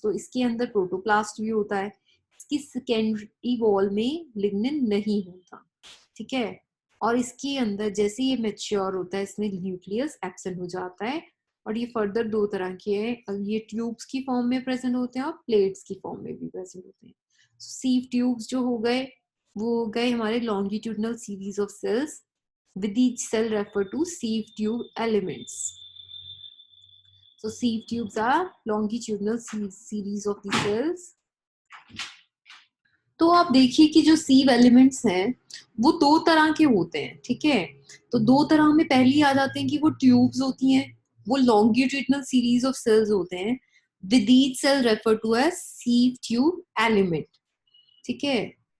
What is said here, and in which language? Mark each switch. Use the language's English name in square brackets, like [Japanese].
[Hindi] तो इसके अंदर प्रोटोप्लास्ट भी होता है। इसकी सेकेंडरी वॉल में लिग्निन नहीं होता, ठीक है। और इसके अंदर जैसे ये मैच्योर होता है, इसमें न्यूक्लियस एब्सेंट हो जाता है। और ये फर्दर दो तरह के हैं, ये ट्यूब्स की फॉर्म में प्रेजेंट होते हैं और प्लेट्स की फॉर्म में भी प्रेजेंट होते हैं। [English] sieve tubes [Hindi] जो हो गए वो हो गए हमारे [English] longitudinal series of cells with each cell referred to sieve tube elements. So sieve tubes are longitudinal series of the cells. [Hindi] तो आप देखिए कि जो सीव एलिमेंट्स हैं वो दो तरह के होते हैं, ठीक है। तो दो तरह में पहली आ जाते हैं कि वो ट्यूब्स होती हैं, वो [English] longitudinal series of cells [Hindi] होते हैं [English] with each cell referred to as sieve tube element, [Hindi] ठीक है।